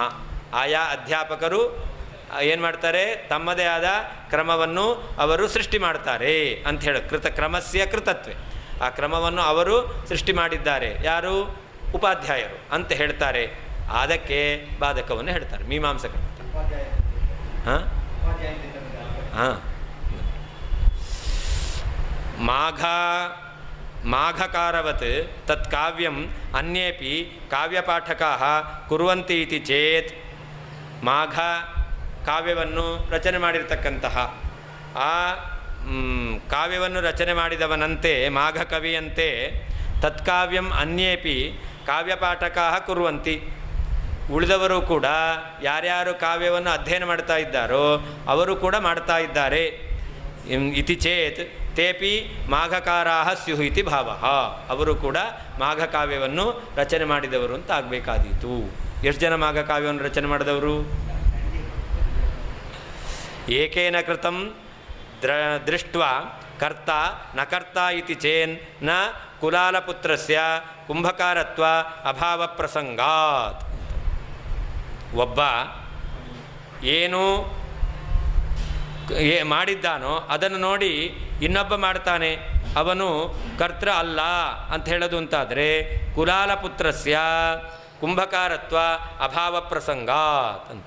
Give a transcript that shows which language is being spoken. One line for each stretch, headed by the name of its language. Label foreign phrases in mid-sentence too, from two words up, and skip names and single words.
Kannada: ಆಯಾ ಅಧ್ಯಾಪಕರು ಏನು ಮಾಡ್ತಾರೆ, ತಮ್ಮದೇ ಆದ ಕ್ರಮವನ್ನು ಅವರು ಸೃಷ್ಟಿ ಮಾಡ್ತಾರೆ ಅಂಥೇಳಿ
Sanskrit: ಕ್ರಮಸ್ಯ ಕೃತತ್ವೇ,
Kannada: ಆ ಕ್ರಮವನ್ನು ಅವರು ಸೃಷ್ಟಿ ಮಾಡಿದ್ದಾರೆ. ಯಾರು? ಉಪಾಧ್ಯಾಯರು ಅಂತ ಹೇಳ್ತಾರೆ. ಅದಕ್ಕೆ ಬಾಧಕವನ್ನು ಹೇಳ್ತಾರೆ ಮೀಮಾಂಸಕರು.
Sanskrit: ಹಾಂ ಹಾಂ ಮಾಘಕಾರವತ್ ತತ್ ಕಾವ್ಯಂ ಅನ್ಯೇಪಿ ಕಾವ್ಯಪಾಠಕಾಃ ಕುರ್ವಂತಿ ಇತಿ ಚೇತ್,
Kannada: ಮಾಘ ಕಾವ್ಯವನ್ನು ರಚನೆ ಮಾಡಿರ್ತಕ್ಕಂತಹ ಆ ಕಾವ್ಯವನ್ನು ರಚನೆ ಮಾಡಿದವನಂತೆ ಮಾಘ ಕವಿಯಂತೆ
Sanskrit: ತತ್ಕಾವ್ಯಂ ಅನ್ಯೇಪಿ ಕಾವ್ಯಪಾಠಕಾಃ ಕುರ್ವಂತಿ,
Kannada: ಉಳಿದವರು ಕೂಡ ಯಾರ್ಯಾರು ಕಾವ್ಯವನ್ನು ಅಧ್ಯಯನ ಮಾಡ್ತಾ ಇದ್ದಾರೋ ಅವರು ಕೂಡ ಮಾಡ್ತಾ ಇದ್ದಾರೆ.
Sanskrit: ಇತಿ ಚೇತ್ ತೇಪಿ ಮಾಘಕಾರಾಃ ಸ್ಯುಃ ಇತಿ ಭಾವಃ,
Kannada: ಅವರು ಕೂಡ ಮಾಘಕಾವ್ಯವನ್ನು ರಚನೆ ಮಾಡಿದವರು ಅಂತ ಆಗಬೇಕಾದೀತು. ಎಷ್ಟು ಜನ ಮಾಘಕಾವ್ಯವನ್ನು ರಚನೆ ಮಾಡಿದವರು?
Sanskrit: ಏಕೇನ ಕೃತಂ ದೃಷ್ಟ್ವಾ ಕರ್ತ ನ ಕರ್ತ ಇತಿ ಚೇನ್ ನ ಕುಲಾಲಪುತ್ರಸ್ಯ ಕುಂಭಕಾರತ್ವ ಅಭಾವ ಪ್ರಸಂಗಾತ್.
Kannada: ಒಬ್ಬ ಏನು ಮಾಡಿದ್ದಾನೋ ಅದನ್ನು ನೋಡಿ ಇನ್ನೊಬ್ಬ ಮಾಡ್ತಾನೆ, ಅವನು ಕರ್ತೃ ಅಲ್ಲ ಅಂತ ಹೇಳೋದು ಅಂತಾದರೆ
Sanskrit: ಕುಲಾಲಪುತ್ರಸ್ಯ ಕುಂಭಕಾರತ್ವ ಅಭಾವ ಪ್ರಸಂಗಾತ್
Kannada: ಅಂತ.